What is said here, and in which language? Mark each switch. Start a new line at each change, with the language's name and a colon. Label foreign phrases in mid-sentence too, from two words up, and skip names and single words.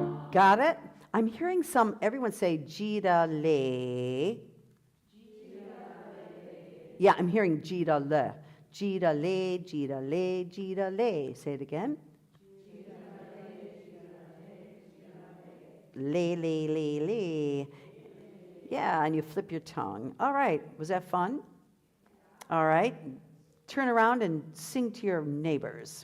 English: Got it? I'm hearing everyone say jida le. Yeah, I'm hearing jida le. Jida le, jida le, jida le. Say it again. Le, le, le, le. Yeah, and you flip your tongue. All right, was that fun? All right, turn around and sing to your neighbors.